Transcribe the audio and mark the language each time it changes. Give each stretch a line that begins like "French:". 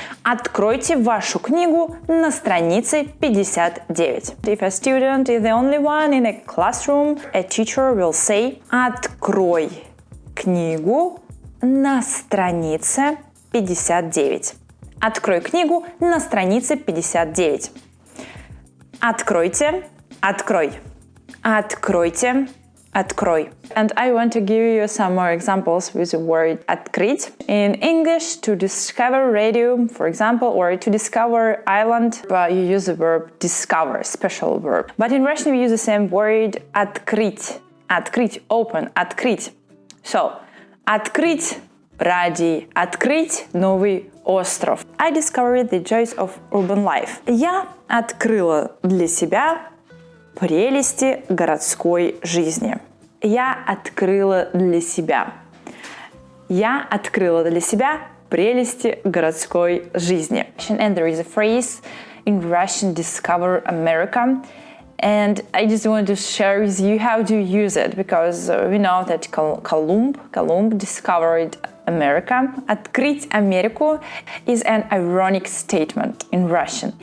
Russian: Откройте вашу книгу на странице 59.
English: If a student is the only one in a classroom, a teacher will say
Russian: «Открой книгу
English: на странице 59.
Russian: Открой книгу на странице 59. Откройте, открой. Откройте, открой.
English: And I want to give you some more examples with the word открыть. In English, to discover radio, for example, or to discover island, you use the verb discover, special verb. But in Russian, we use the same word открыть.
Russian: Открыть, open, открыть. So, открыть ради открыть новый остров.
English: I discovered the joys of urban life.
Russian: Я открыла для себя прелести городской жизни. Я открыла для себя. Я открыла для себя прелести городской жизни.
English: And there is a phrase in Russian, discover America. And I just want to share with you how to use it, because we know that Columb discovered America.
Russian: Открыть Америку
English: is an ironic statement in Russian.